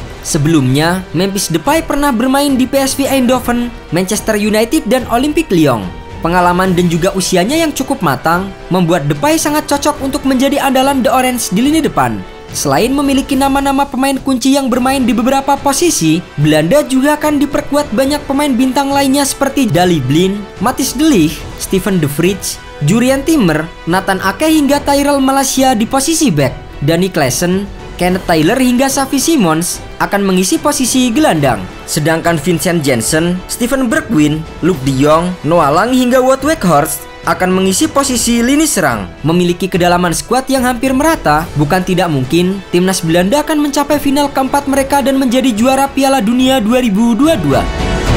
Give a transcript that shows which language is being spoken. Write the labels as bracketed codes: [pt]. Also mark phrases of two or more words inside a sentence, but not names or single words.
[id] Sebelumnya, Memphis Depay pernah bermain di PSV Eindhoven, Manchester United, dan Olympique Lyon. Pengalaman dan juga usianya yang cukup matang membuat Depay sangat cocok untuk menjadi andalan The Orange di lini depan. Selain memiliki nama-nama pemain kunci yang bermain di beberapa posisi, Belanda juga akan diperkuat banyak pemain bintang lainnya seperti Daley Blind, Matthijs de Ligt, Steven de Vrij, Jurriën Timber, Nathan Ake hingga Tyrell Malacia di posisi back. Danny Klaassen, Kenneth Taylor hingga Xavi Simons akan mengisi posisi gelandang. Sedangkan Vincent Janssen, Steven Bergwijn, Luuk de Jong, Noah Lang hingga Wout Weghorst akan mengisi posisi lini serang. Memiliki kedalaman skuad yang hampir merata, bukan tidak mungkin timnas Belanda akan mencapai final keempat mereka dan menjadi juara Piala Dunia 2022.